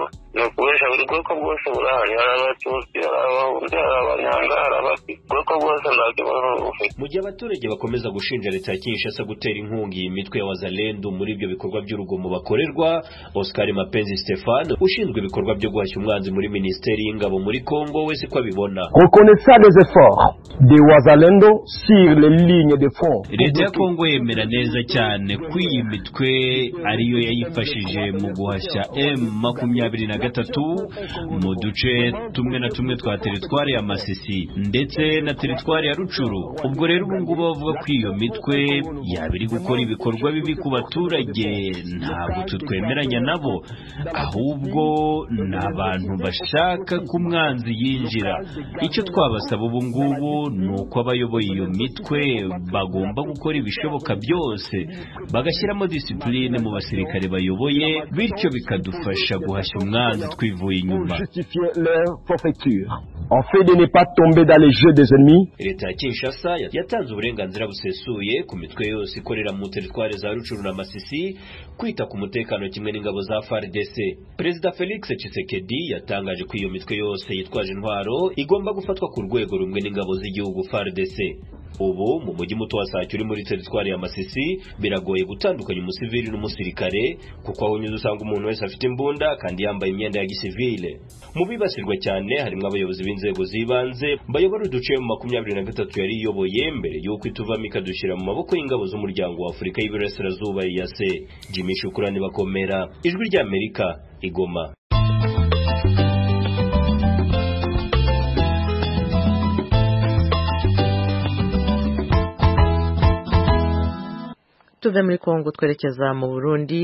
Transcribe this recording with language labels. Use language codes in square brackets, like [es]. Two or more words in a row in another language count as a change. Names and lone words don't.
[rw] Ni ukubesha buri bwoko bwose burahari, hari abatutsi, hari abahunde, hari abanyanga, hari abaki, ubwoko bwose nta kibazo bufite. Mu gihe abaturage bakomeza gushinja leta ya Kinshasa gutera inkunga iyi mitwe ya Wazalendo muri ibyo bikorwa by'urugomo bakorerwa, Oscar Mapenzi Stéphane ushinzwe ibikorwa byo guhashya umwanzi muri Ministeri y'Ingabo muri Kongo wese ko abibona. [fr] Reconnaissant les efforts des Wazalendo sur les lignes de front. [rw] Leta ya Kongo yemera neza cyane ko iyi mitwe ariyo yayifashije mu guhashya M23 mu duce tumwe na tumwe twa teritwari ya Masisi ndetse na teritwari ya Rucuru. Ubwo rero ubu ngubu bavuga ko iyo mitwe yabiri gukora ibikorwa bibi ku baturage, ntabwo tutwemeranya nabo, ahubwo n'abantu bashaka ko umwanzi yinjira. Icyo twabasaba ubu ngubu ni uko abayoboye iyo mitwe bagomba gukora ibishoboka byose bagashyiramo discipline mu basirikare bayoboye, bityo bikadufasha guhashya umwanzi twivuye inyuma. [fr] En fait de ne pas tomber dans les jeux des ennemis. [rw] Leta ya Kinshasa yatanze uburenganzira busesuye ku mitwe yose ikorera mu teritwari za Rucuru na Masisi kwita ku mutekano kimwe n'ingabo za FARDC. Perezida Felix Tshisekedi yatangaje ko iyo mitwe yose yitwaje intwaro igomba gufatwa ku rwego rumwe n'ingabo z'igihugu FARDC. Ubu mu mujyi muto wa Sake uri muri teritwari ya Masisi biragoye gutandukanya umusivili n'umusirikare, kuko aho unyuze usanga umuntu wese afite imbunda kandi yambaye imyenda ya gisivile. Mu bibasirwa cyane harimo abayobozi b'inzego z'ibanze bayobora uduce mu 23 yari iyoboye mbere y'uko ituvamo ikadushyira mu maboko y'ingabo z'umuryango wa Afurika y'Iburasirazuba EAC. Jimmy Shukurani Bakomera, Ijwi rya Amerika, Igoma. Tuve muri Kongo twerekeza mu Burundi.